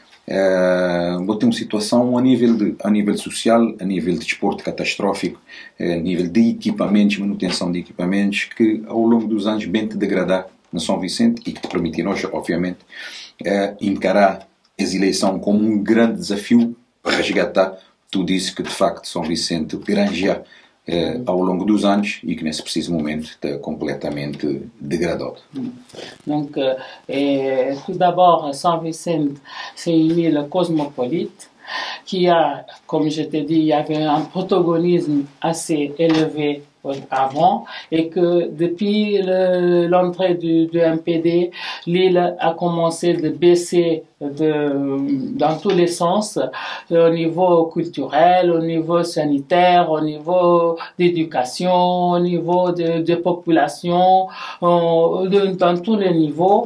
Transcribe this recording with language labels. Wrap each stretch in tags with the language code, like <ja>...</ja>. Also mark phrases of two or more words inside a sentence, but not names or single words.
<pt>Tem uma situação a nível social, a nível de desporto catastrófico, a nível de equipamentos, manutenção de equipamentos, que ao longo dos anos bem te degradar na São Vicente e que te permite nós, obviamente, encarar as eleições como um grande desafio para resgatar tudo isso que de facto São Vicente granjea ao longo dos anos e que nesse preciso momento está completamente dégradé.</pt> <fr>Donc, tout d'abord, São Vicente, c'est une île cosmopolite qui a, comme je t'ai dit, il y avait un protagonisme assez élevé avant et que depuis l'entrée du MPD, l'île a commencé de baisser dans tous les sens, au niveau culturel, au niveau sanitaire, au niveau d'éducation, au niveau de population, dans tous les niveaux.</fr>